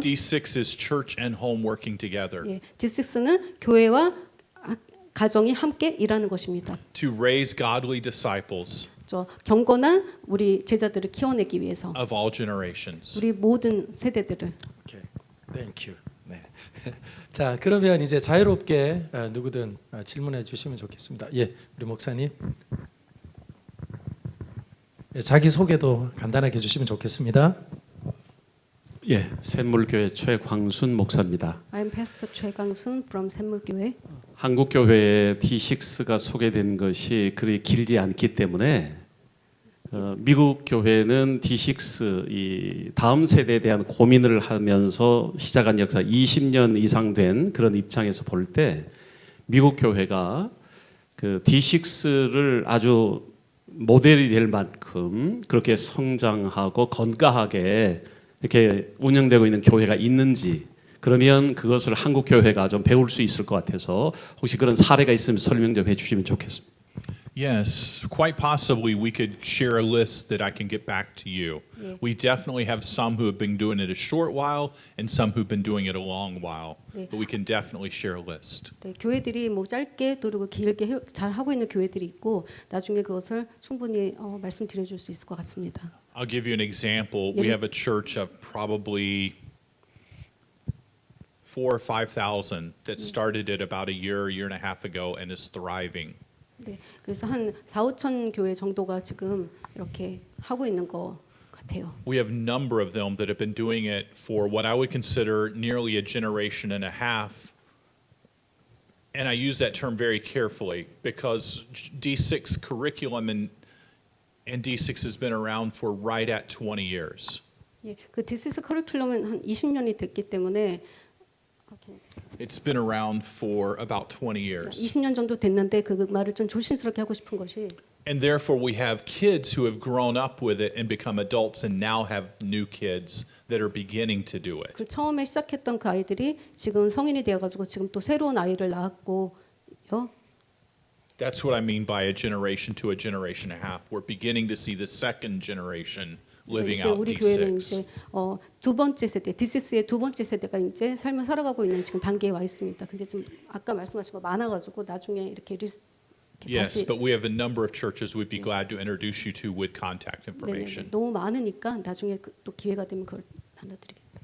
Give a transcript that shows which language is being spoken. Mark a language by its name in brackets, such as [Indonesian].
[English] D6 is church and home working together. [Korean] D6는 교회와 가정이 함께 일하는 것입니다. [English] To raise godly disciples. [Korean] 경건한 우리 제자들을 키워내기 위해서. [English] Of all generations. [Korean] 우리 모든 세대들을. [English] Okay. Thank you. 네. [Korean] 자, 그러면 이제 자유롭게 누구든 질문해 주시면 좋겠습니다. 우리 목사님. 자기 소개도 간단하게 해주시면 좋겠습니다. 샘물교회 최광순 목사입니다. [English] I'm Pastor 최광순 from 샘물교회. [Korean] 한국 교회에 D6가 소개된 것이 그리 길지 않기 때문에 미국 교회는 D6 이 다음 세대에 대한 고민을 하면서 시작한 역사 20년 이상 된 그런 입장에서 볼 때 미국 교회가 그 D6를 아주 모델이 될 만큼 그렇게 성장하고 건강하게 이렇게 운영되고 있는 교회가 있는지, 그러면 그것을 한국 교회가 좀 배울 수 있을 것 같아서 혹시 그런 사례가 있으면 설명 좀 해주시면 좋겠습니다. [English] Yes, quite possibly we could share a list that I can get back to you. We definitely have some who have been doing it a short while and some who've been doing it a long while. But we can definitely share a list. [Korean] 교회들이 뭐 짧게 그리고 길게 잘 하고 있는 교회들이 있고 나중에 그것을 충분히 말씀드려 줄 수 있을 것 같습니다. [English] I'll give you an example. We have a church of probably 4,000 or 5,000 that started it about a year and a half ago and is thriving. [Korean] 그래서 한 4,5천 교회 정도가 지금 이렇게 하고 있는 것 같아요. [English] We have a number of them that have been doing it for what I would consider nearly a generation and a half. And I use that term very carefully because D6 curriculum and D6 has been around for right at 20 years. [Korean] 그 D6 커리큘럼은 한 20년이 됐기 때문에 [English] It's been around for about 20 years. [Korean] 20년 정도 됐는데 그 말을 좀 조심스럽게 하고 싶은 것이 [English] And therefore we have kids who have grown up with it and become adults and now have new kids that are beginning to do it. [Korean] 그 처음에 시작했던 그 아이들이 지금 성인이 되어 가지고 지금 또 새로운 아이를 낳았고요. [English] That's what I mean by a generation to a generation and a half. We're beginning to see the second generation living [Korean] 이제 [English] out [Korean] 우리 교회는 [English] D6. [Korean] 이제 두 번째 세대, D6의 두 번째 세대가 이제 삶을 살아가고 있는 지금 단계에 와 있습니다. 근데 좀 아까 말씀하신 거 많아가지고 나중에 이렇게 이렇게 [English] Yes, but we have a number of churches we'd be glad to introduce you to with contact [Korean] 네네네. [English] information. [Korean] 너무 많으니까 나중에 또 기회가 되면 그걸 나눠드리겠다.